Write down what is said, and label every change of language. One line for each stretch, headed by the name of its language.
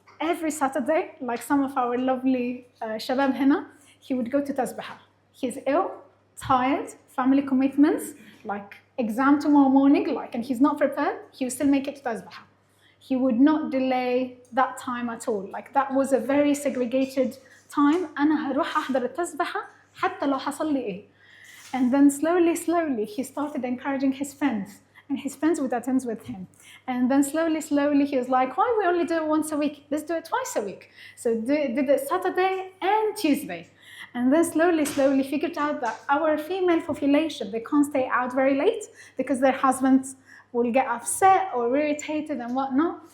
English: Every Saturday, like some of our lovely shabab hina, he would go to Tasbihah. He's ill, tired, family commitments, like exam tomorrow morning, and he's not prepared, he would still make it to Tasbihah. He would not delay that time at all. Like that was a very segregated time.
Arabic: أنا هروح أحضر التسبحة حتى لو حصل لي إيه.
English: And then slowly, he started encouraging his friends. And his friends would attend with him. And then slowly, he was like, why we only do it once a week? Let's do it twice a week. So did it Saturday and Tuesday. And then slowly figured out that our female population, they can't stay out very late because their husbands will get upset or irritated and whatnot.